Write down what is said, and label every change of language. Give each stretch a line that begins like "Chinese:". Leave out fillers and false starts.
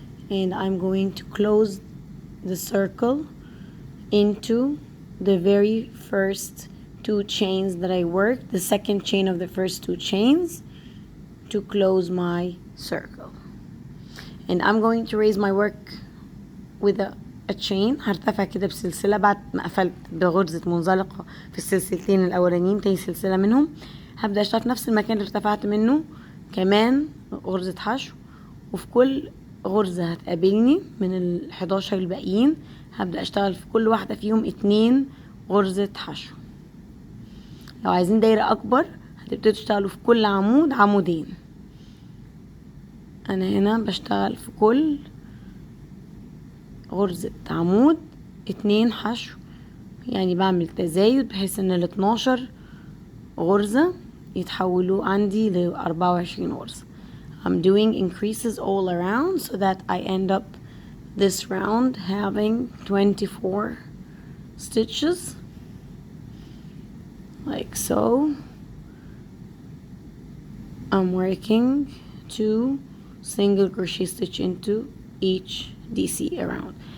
English: And I'm going to close the circle into the very first 2 chains that I worked, the second chain of the first 2 chains, to close my circle. And I'm going to raise my work with a chain.
Arabic: هرتفع كده بسلسلة بعد ما قفلت بغرزة منزلقة في السلسلتين الأولانيين. تاني سلسلة منهم هبدأ أشتغل في نفس المكان اللي ارتفعت منه كمان غرزة حشو، وفي كل غرزة هتقابلني من 11 الباقيين هبدأ أشتغل في كل واحدة فيهم 2 غرزة حشو. لو عايزين دايرة أكبر هتبتدوا تشتغلوا في كل عمود عمودين. أنا هنا بشتغل في كل غرزة عمود 2 حشو، يعني بعمل تزايد بحيث ان 12 غرزة يتحولوا عندي ل 24 غرزة.
English: I'm doing increases all around so that I end up this round having 24 stitches like so. I'm working 2 single crochet stitch into each DC around.